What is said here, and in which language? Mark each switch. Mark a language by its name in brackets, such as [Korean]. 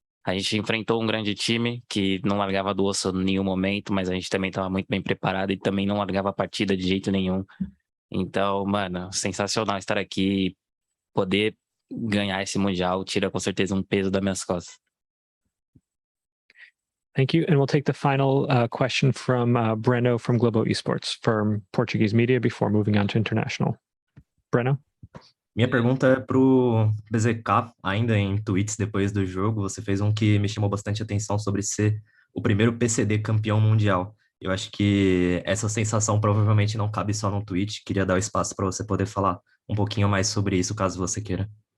[Portuguese] A gente enfrentou um grande time que não largava do osso em nenhum momento, mas a gente também estava muito bem preparado e também não largava a partida de jeito nenhum. Então, mano, sensacional estar aqui e poder ganhar esse Mundial tira com certeza um peso das minhas costas. [English] Thank you. And we'll take the final question from Breno from Globo Esports from Portuguese media before moving on to international. Breno? [Portuguese] Minha pergunta é pro BZK, ainda em tweets depois do jogo, você fez um que me chamou bastante atenção sobre ser o primeiro PCD campeão mundial. Eu acho que essa sensação provavelmente não cabe só num tweet, queria dar o espaço para você poder falar um pouquinho mais sobre isso, caso você queira.